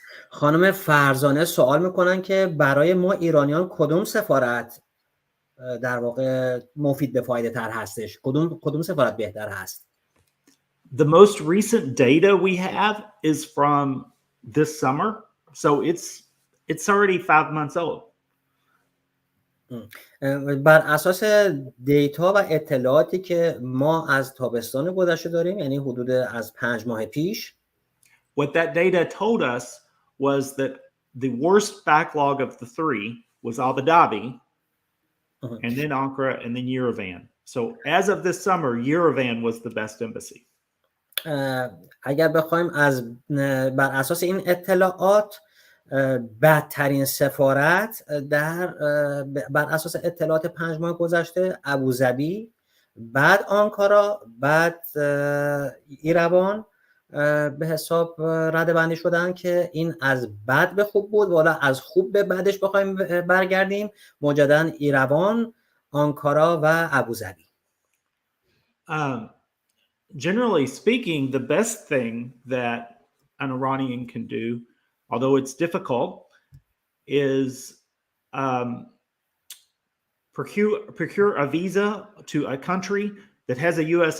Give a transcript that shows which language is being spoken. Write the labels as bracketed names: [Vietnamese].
[Persian] خانم فرزانه سوال میکنن که برای ما ایرانیان کدوم سفارت در واقع مفید به فایده تر هستش؟ کدوم سفارت بهتر هست؟ [English] The most recent data we have is from this summer, so it's already 5 months old. [Persian] بر اساس دیتا و اطلاعاتی که ما از تابستان گذشته داریم، یعنی حدود از 5 ماه پیش. [English] What that data told us was that the worst backlog of the three was Abu Dhabi, and then Ankara, and then Yerevan. So as of this summer, Yerevan was the best embassy. [Persian] اگر بخوایم بر اساس این اطلاعات بدترین سفارت بر اساس اطلاعات 5 ماه گذشته ابوظبی، بعد آنکارا، بعد ایروان به حساب رده بندی شدن که این از بد به خوب بود. والا از خوب به بدش بخوایم برگردیم، مجددا ایروان، آنکارا و ابوظبی. [English] Generally speaking, the best thing that an Iranian can do, although it's difficult, is procure a visa to a country that has a U.S.